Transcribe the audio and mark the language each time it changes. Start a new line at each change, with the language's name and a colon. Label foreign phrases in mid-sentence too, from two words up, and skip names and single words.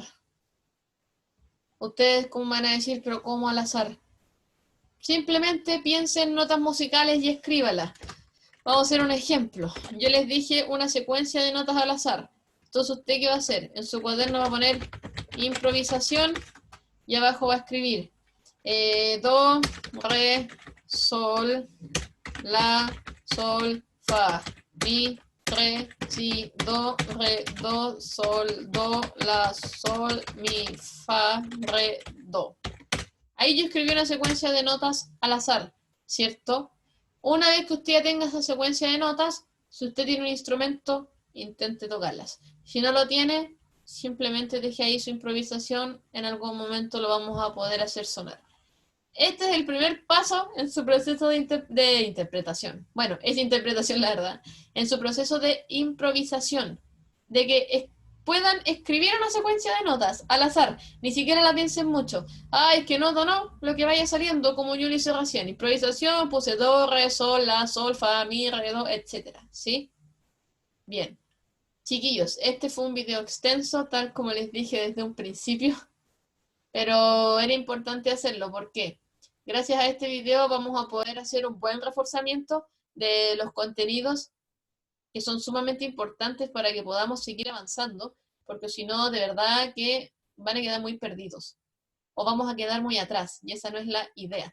Spanish: Ustedes, ¿cómo van a decir, pero cómo al azar? Simplemente piensen en notas musicales y escríbalas. Vamos a hacer un ejemplo. Yo les dije una secuencia de notas al azar. Entonces, ¿usted qué va a hacer? En su cuaderno va a poner improvisación y abajo va a escribir do, re, sol, la, sol, fa, mi, re, si, do, re, do, sol, do, la, sol, mi, fa, re, do. Ahí yo escribí una secuencia de notas al azar, ¿cierto? Una vez que usted ya tenga esa secuencia de notas, si usted tiene un instrumento, intente tocarlas. Si no lo tiene, simplemente deje ahí su improvisación, en algún momento lo vamos a poder hacer sonar. Este es el primer paso en su proceso de interpretación. Bueno, es interpretación la verdad. En su proceso de improvisación. De que puedan escribir una secuencia de notas al azar. Ni siquiera la piensen mucho. Ay, es que no, lo que vaya saliendo, como yo lo hice recién. Improvisación, puse do, re, sol, la, sol, fa, mi, re, do, etc. ¿Sí? Bien. Chiquillos, este fue un video extenso, tal como les dije desde un principio. Pero era importante hacerlo. ¿Por qué? Gracias a este video vamos a poder hacer un buen reforzamiento de los contenidos que son sumamente importantes para que podamos seguir avanzando, porque si no, de verdad que van a quedar muy perdidos o vamos a quedar muy atrás y esa no es la idea.